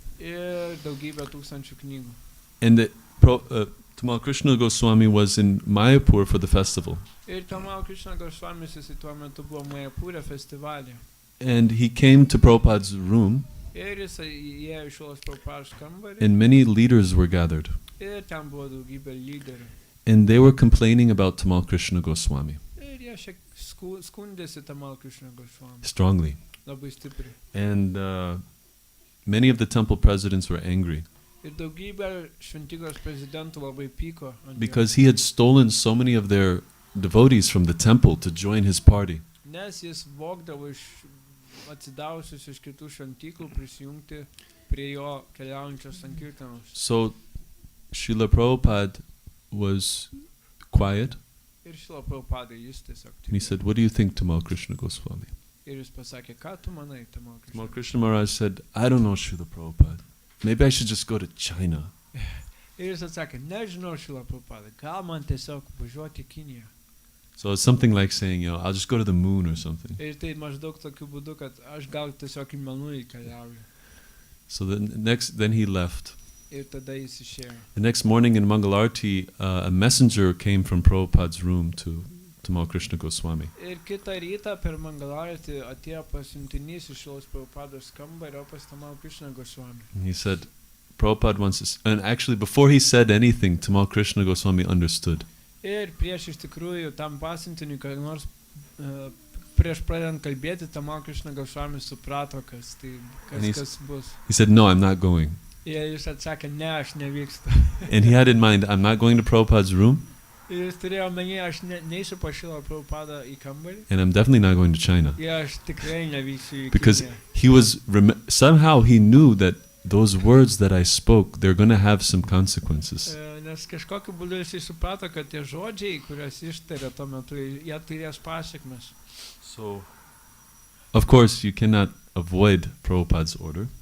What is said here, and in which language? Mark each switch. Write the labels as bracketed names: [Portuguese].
[Lithuanian] Ir daugybę tūkstančių knygų. [English] And Tamal Krishna Goswami was in Mayapur for the festival. [Lithuanian] Ir Tamal Krishna Goswami jisai tuo metu buvo Mayapūre festivalyje. [English] And he came to Prabhupada's room. [Lithuanian] Ir jisai įėjo į Šrilos Prabhupados kambarį. [English] And many leaders were gathered. [Lithuanian] Ir ten buvo daugybė lyderių. [English] And they were complaining about Tamal Krishna Goswami. [Lithuanian] Ir jie šiek skundėsi Tamal Krishna Goswami. [English] Strongly. [Lithuanian] Labai stipriai. [English] And many of the temple presidents were angry. [Lithuanian] Ir daugybė šventyklos prezidentų labai pyko ant jo. [English] Because he had stolen so many of their devotees from the temple to join his party. [Lithuanian] Nes jis vogdavo iš atsidavusius iš kitų šventyklų prisijungti prie jo keliaujančios sankirtanos. [English] So Srila Prabhupada was quiet. [Lithuanian] Ir Šrila Prabhupada jis tiesiog. [English] And he said, "What do you think, Tamal Krishna Goswami?" [Lithuanian] Ir jis pasakė, ką tu manai, Tamal Krishna? [English] Tamal Krishna Maharaj said, "I don't know, Srila Prabhupada. Maybe I should just go to China." [Lithuanian] Ir jis atsakė, nežinau, Šrila Prabhupada, gal man tiesiog važiuoti į Kiniją. [English] So it's something like saying, I'll just go to the moon or something. [Lithuanian] Ir tai maždaug tokiu būdu, kad aš gal tiesiog į Mėnulį keliauju. [English] So then he left. [Lithuanian] Ir tada jis išėjo. [English] The next morning in Mangalarti, a messenger came from Prabhupada's room to Tamal Krishna Goswami. [Lithuanian] Ir kitą rytą per Mangalartį atėjo pasiuntinys iš Šrilos Prabhupados kambario pas Tamal Krishna Goswami. [English] And he said, Prabhupada wants to... And actually, before he said anything, Tamal Krishna Goswami understood. [Lithuanian] Ir prieš iš tikrųjų tam pasiuntiniui, kad nors prieš pradedant kalbėti, Tamal Krishna Goswami suprato, kas bus. [English] He said, "No, I'm not going." [Lithuanian] Ir jis atsakė, ne, aš nevykstu. [English] And he had in mind, I'm not going to Prabhupada's room. [Lithuanian] Ir jis turėjo omeny, aš neisiu pas Šrilą Prabhupadą į kambarį. [English] And I'm definitely not going to China. [Lithuanian] Ir aš tikrai nevyksiu į [English] Because [Lithuanian] Kiniją. [English] he was... somehow he knew that those words that I spoke, they're going to have some consequences. [Lithuanian] Nes kažkokiu būdu jis suprato, kad tie žodžiai, kuriuos ištarė tuo metu, jie turės pasiekmes. [English] So, of course, you cannot avoid Prabhupada's order.